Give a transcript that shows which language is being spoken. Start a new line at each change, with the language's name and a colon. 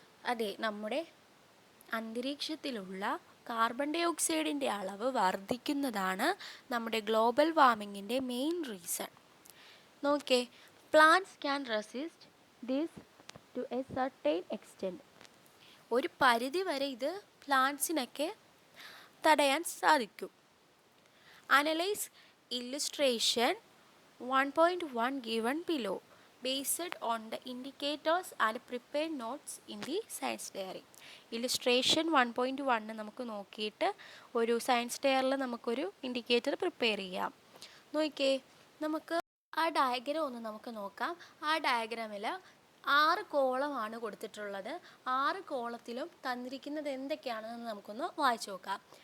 Malayalam: അതെ, നമ്മുടെ അന്തരീക്ഷത്തിലുള്ള carbon dye ഓക്സൈഡിൻ്റെ അളവ് വർദ്ധിക്കുന്നതാണ് നമ്മുടെ ഗ്ലോബൽ വാർമിങ്ങിൻ്റെ മെയിൻ റീസൺ.
English: നോക്കേ, plants can resist this to a certain extent.
Malayalam: ഒരു പരിധി വരെ ഇത് പ്ലാന്റ്സിനൊക്കെ തടയാൻ സാധിക്കും.
English: Analyse illustration 1.1 given below based on the indicators and prepared notes in the science diary.
Malayalam: Illustration 1.1 നമുക്ക് നോക്കിയിട്ട് ഒരു സയൻസ് ഡയറിയിൽ നമുക്കൊരു ഇൻഡിക്കേറ്റർ പ്രിപ്പയർ ചെയ്യാം. നോക്കിയേ, നമുക്ക് ആ ഡയഗ്രം ഒന്ന് നമുക്ക് നോക്കാം. ആ ഡയഗ്രാമിൽ 6 കോളമാണ് കൊടുത്തിട്ടുള്ളത്. 6 കോളത്തിലും തന്നിരിക്കുന്നത് എന്തൊക്കെയാണെന്ന് നമുക്കൊന്ന് വായിച്ചു നോക്കാം.